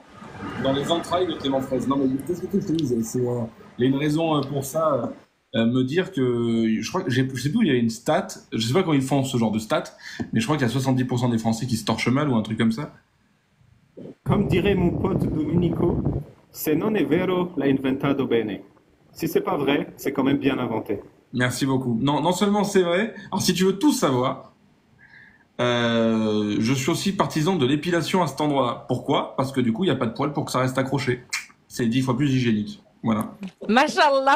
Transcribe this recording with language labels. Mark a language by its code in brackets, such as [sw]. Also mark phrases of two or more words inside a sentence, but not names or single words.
[fr] Dans les entrailles de Clément Fraise. Non mais qu'est-ce que je te disais, il y a une raison pour ça. Me dire que je crois que je sais plus, il y a une stat, je sais pas quand ils font ce genre de stat, mais je crois qu'il y a 70% des Français qui se torchent mal ou un truc comme ça. Comme dirait mon pote Domenico, [it] se non è vero l'ha inventato bene. [fr] Si c'est pas vrai, c'est quand même bien inventé. Merci beaucoup. Non seulement c'est vrai, alors si tu veux tout savoir, je suis aussi partisan de l'épilation à cet endroit-là. Pourquoi? Parce que du coup, il n'y a pas de poils pour que ça reste accroché. C'est 10 fois plus hygiénique.